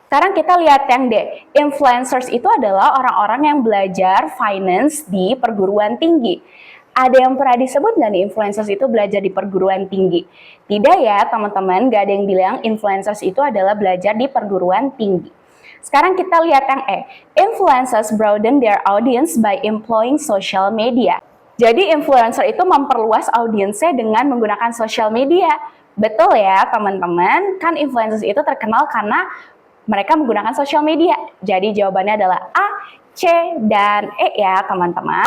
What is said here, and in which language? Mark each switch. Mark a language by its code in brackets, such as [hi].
[id] Sekarang kita lihat yang D. Influencers itu adalah orang-orang yang belajar finance di perguruan tinggi. Ada yang pernah disebut nggak nih influencers itu belajar di perguruan tinggi? Tidak ya teman-teman, nggak ada yang bilang influencers itu adalah belajar di perguruan tinggi. Sekarang kita lihat yang E. [en] Influencers broaden their audience by employing social media. [id] Jadi influencer itu memperluas audiensnya dengan menggunakan social media. Betul ya teman-teman, kan influencers itu terkenal karena mereka menggunakan social media. Jadi jawabannya adalah A, C, dan E ya teman-teman.